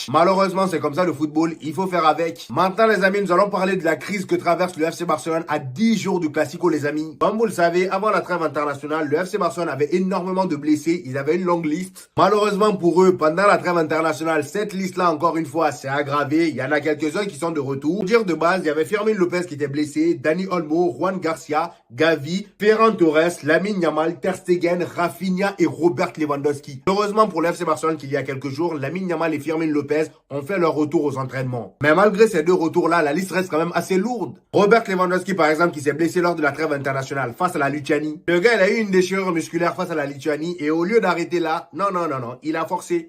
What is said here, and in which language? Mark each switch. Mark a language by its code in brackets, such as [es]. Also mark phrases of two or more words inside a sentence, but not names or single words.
[fr] Malheureusement, c'est comme ça le football, il faut faire avec. Maintenant, les amis, nous allons parler de la crise que traverse le FC Barcelone à 10 jours du Classico, les amis. Comme vous le savez, avant la trêve internationale, le FC Barcelone avait énormément de blessés. Ils avaient une longue liste. Malheureusement pour eux, pendant la trêve internationale, cette liste-là, encore une fois, s'est aggravée. Il y en a quelques-uns qui sont de retour. Pour dire de base, il y avait Fermin Lopez qui était blessé, Dani Olmo, Juan Garcia, Gavi, Ferran Torres, Lamine Yamal, Ter Stegen, Rafinha et Robert Lewandowski. Heureusement pour le FC Barcelone qu'il y a quelques jours, Lamine Yamal et Fermin Lopez ont fait leur retour aux entraînements. Mais malgré ces deux retours-là, la liste reste quand même assez lourde. Robert Lewandowski par exemple qui s'est blessé lors de la trêve internationale face à la Lituanie. Le gars il a eu une déchirure musculaire face à la Lituanie et au lieu d'arrêter là, non, il a forcé.